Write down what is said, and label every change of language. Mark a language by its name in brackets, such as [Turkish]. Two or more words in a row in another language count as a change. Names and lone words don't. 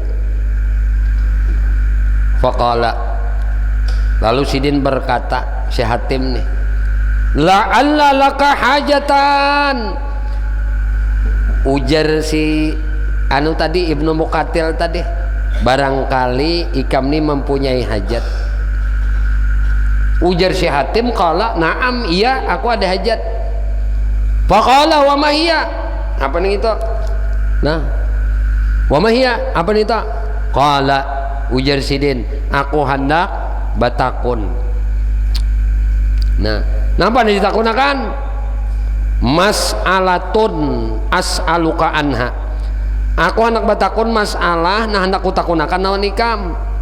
[Banjar] Waqala, lalu sidin berkata si Hatim nih, [Arabic] لعل لك حاجة. [Banjar] Ujar si anu tadi, ibnu Muqatil tadi, barangkali ikam ni mempunyai hajat. Ujar si Hatim, [Arabic] قال نعم, [Banjar] iya aku ada hajat. [Arabic] فقال وما هي, [Banjar] apa nih itu? Nah, [Arabic] وما هي, [Banjar] apa nih itu? Qala, ujar sidin, aku hendak batakun. Nah, napa nih ditakunakan? [Arabic] مسألة أسألك عنها, [Banjar] aku hendak batakun masalah, nah hendak kutakunakan naon ikam.